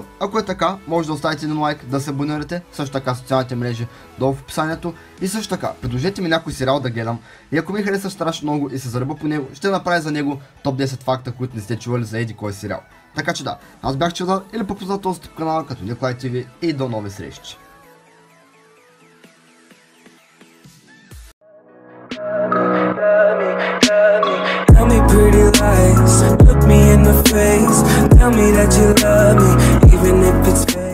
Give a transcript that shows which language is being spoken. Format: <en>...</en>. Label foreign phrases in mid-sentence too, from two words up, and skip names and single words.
<bg>Ако е така, може да оставите един лайк, да се абонирате, също така социалните мрежи долу в описанието и също така, предложете ми някой сериал да гледам и ако ми хареса страшно много и се зареба по него, ще направя за него топ 10 факта, които не сте чували за еди кой сериал. Така че да, аз бях Чилдар или по-познат този тип канал като Николай ТВ и до нови срещи.</bg> <en>Tell me pretty lies, look me in the face. Tell me that you love me, even if it's fake.</en>